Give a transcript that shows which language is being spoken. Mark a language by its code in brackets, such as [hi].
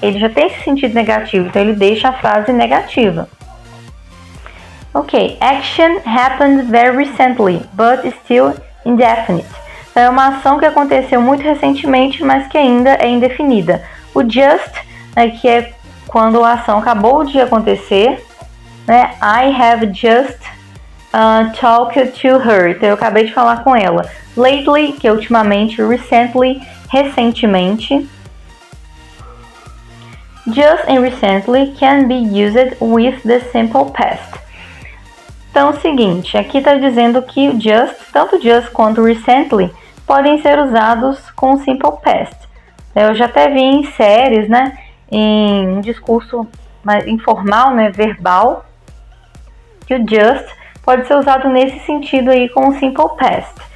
[pt] Ele já tem esse sentido negativo, então ele deixa a frase negativa. [en] Ok, action happened very recently, but still indefinite. [pt] Então, é uma ação que aconteceu muito recentemente, mas que ainda é indefinida. O just, né, que é quando a ação acabou de acontecer, né? [en] I have just talked to her. [pt] Então, eu acabei de falar com ela. Lately, que é ultimamente, recently, recentemente. [en] Just and recently can be used with the simple past. [pt] Então, é o seguinte, aqui está dizendo que o just, tanto just quanto recently, podem ser usados com o simple past. Eu já até vi em séries, né, em um discurso mais informal, né, verbal, que o just pode ser usado nesse sentido aí com o simple past.